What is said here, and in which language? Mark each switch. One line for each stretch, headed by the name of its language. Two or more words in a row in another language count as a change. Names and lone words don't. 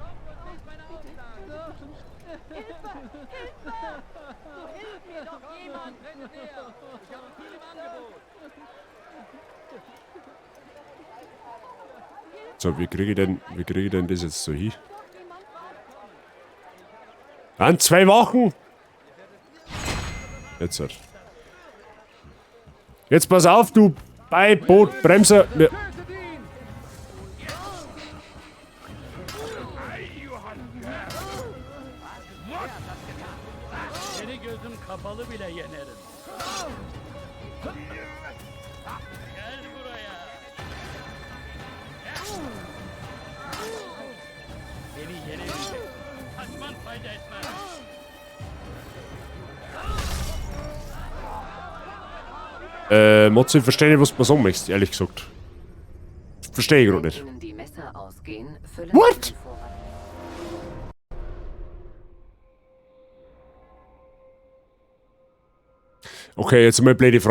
German: So, wie kriege ich denn das jetzt so hin? An 2 Wochen! Jetzt halt. Jetzt pass auf, du Boot, Bremse. Ja.
Turkish: Kapalı bile yenerim. Gel buraya. Beni yenemeyecek. Kaçman fayda etmez.
German: Mozzi, ich verstehe nicht, was du mir sagen möchtest, ehrlich gesagt. Verstehe ich gerade nicht. What? Okay, jetzt mal eine blöde Frage.